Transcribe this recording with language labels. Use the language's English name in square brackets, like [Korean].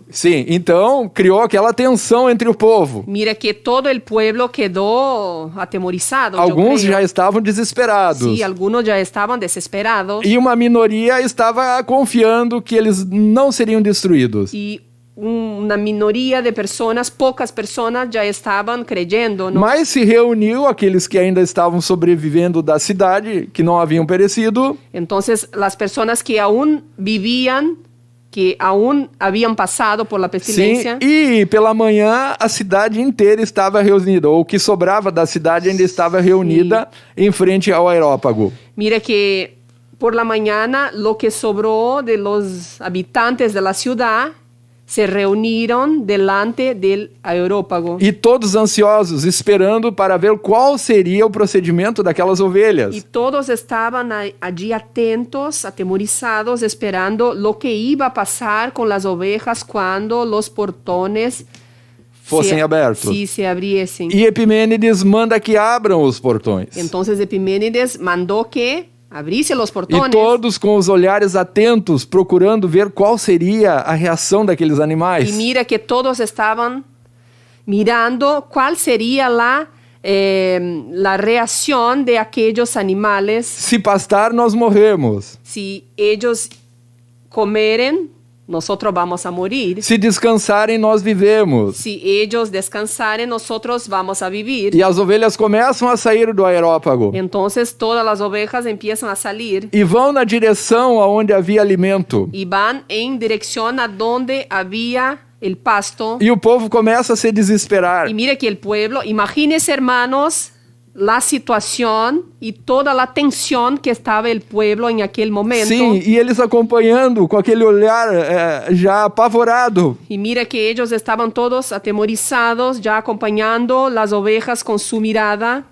[Portuguese] Sim, então criou aquela tensão entre o povo. [Spanish] Mira que todo el pueblo quedó atemorizado. yo [Portuguese] Alguns [Spanish] creo. [Portuguese] já estavam desesperados. [Spanish] Sí, algunos ya estaban desesperados. [Portuguese] E uma minoria estava confiando que eles não seriam destruídos. [Spanish] Y una minoría de personas, pocas personas ya estaban creyendo, ¿no? [Portuguese] Mas se reuniu aqueles que ainda estavam sobrevivendo da cidade, que não haviam perecido, [Spanish] Entonces, las personas que aún vivían, que aún habían pasado por la [Portuguese] sim, [Spanish] pestilencia, [Portuguese] e pela manhã a cidade inteira estava reunida, ou o que sobrava da cidade ainda estava reunida em frente ao aerópago. [Spanish] mira que por la mañana lo que sobró de los habitantes de la ciudad se reunieron delante del aerópago. [Portuguese] E todos ansiosos, esperando para ver qual seria o procedimento daquelas [Spanish] Y [Portuguese] ovelhas. [Spanish] todos estaban allí atentos, atemorizados, esperando lo que iba a pasar con las ovejas cuando los portones [Portuguese] Fossem abertos. [Spanish] se abriesen. [Portuguese] E Epimênides manda que abram os portões. [Spanish] Entonces Epimenides mandó que abrisse los [Portuguese] E [Spanish] portones. [Portuguese] todos com os olhares atentos, procurando ver qual seria a reação daqueles [Spanish] Y [Portuguese] animais. [Spanish] mira que todos estaban mirando cuál sería la reacción de aquellos animales [Portuguese] Se pastar, nós morremos. [Spanish] si ellos comeren. Nosotros vamos a morir. [Portuguese] Se descansarem, nós vivemos. [Spanish] Si ellos descansaren, nosotros vamos a vivir. [Portuguese] E as ovelhas começam a sair do aerópago [Spanish] Entonces todas las ovejas empiezan a salir [Portuguese] e vão na direção aonde havia alimento. [Spanish] y van en dirección a donde había el pasto. [Portuguese] E o povo começa a se desesperar. [Spanish] Y mire que el pueblo, imagínense hermanos, la situación y toda la tensión que estaba el pueblo en aquel momento. [Portuguese] Sim, e eles acompanhando com aquele olhar já apavorado. [Spanish] Y mira que ellos estaban todos atemorizados, ya acompañando las ovejas con su mirada.